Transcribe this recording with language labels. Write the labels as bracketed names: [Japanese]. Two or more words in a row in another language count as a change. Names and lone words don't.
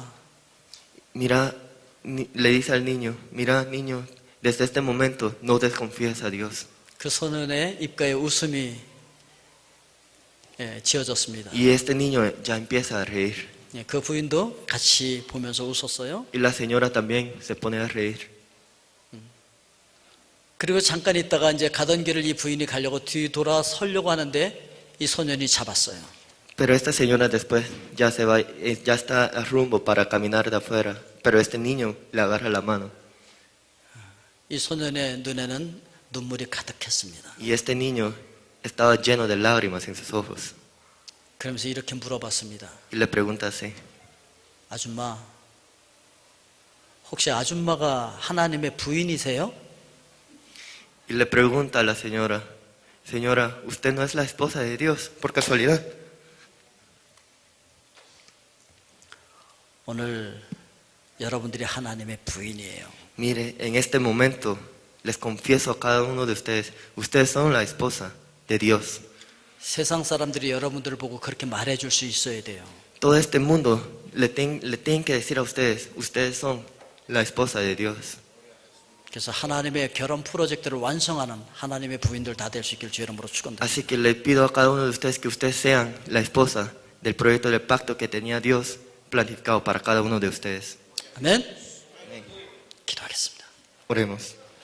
[Spanish] mira, le dice al niño, mira niño, desde este momento no desconfíes a Dios. [Korean] 그 소년의 입가에 웃음이 지어졌습니다. [Spanish] Y este niño ya empieza a reír. [Korean] 예, 그 부인도 같이 보면서 웃었어요. [Spanish] Y la señora también se pone a reír. [Korean] 그리고 잠깐 있다가 이제 가던 길을 이 부인이 가려고 뒤돌아서려고 하는데 이 소년이 잡았어요. [Spanish] Pero esta señora después ya se va, ya está a rumbo para caminar de afuera. Pero este niño le agarra la mano. [Korean] 이 소년의 눈에는 눈물이 가득했습니다. [Spanish] Y este niño estaba lleno de lágrimas en sus ojos. [Korean] 그러면서 이렇게 물어봤습니다. [Spanish] Y le pregunta así, [Korean] 아줌마, 혹시 아줌마가 하나님의 부인이세요? [Spanish] y le pregunta a la señora, señora, ¿usted no es la esposa de Dios por casualidad? [Korean] 오늘 여러분들이 하나님의 부인이에요. [Spanish] Mire, en este momento les confieso a cada uno de ustedes, ustedes son la esposa de Dios. [Korean] 세상 사람들이 여러분들을 보고 그렇게 말해줄 수 있어야 돼요. [Spanish] Todo este mundo le tienen que decir a ustedes, ustedes son la esposa de Dios. [Korean] 그래서 하나님의 결혼 프로젝트를 완성하는 하나님의 부인들 다 될 수 있길 주 이름으로 축원드립니다. [Spanish] Así que le pido a cada uno de ustedes que ustedes sean la esposa del proyecto del pacto que tenía Dios planificado para cada uno de ustedes. [Korean] 아멘. 기도하겠습니다. [Spanish] Oremos.